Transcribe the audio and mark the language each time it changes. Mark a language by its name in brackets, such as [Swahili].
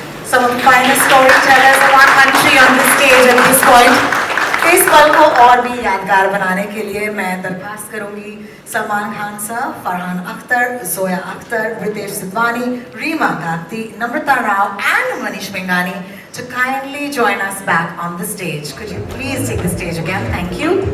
[English] Some of the finest storytellers of our country on this stage at this point. [Hindi] इस पल को और भी यादगार बनाने के लिए मैं दरख्वास्त करूंगी सलमान खान साहब, फरहान अख्तर, जोया अख्तर, रितेश सिद्धवानी, रीमा काकती, नम्रता Rao and Manish Bengani to kindly join us back on the stage. [English] Could you please take the stage again? Thank you.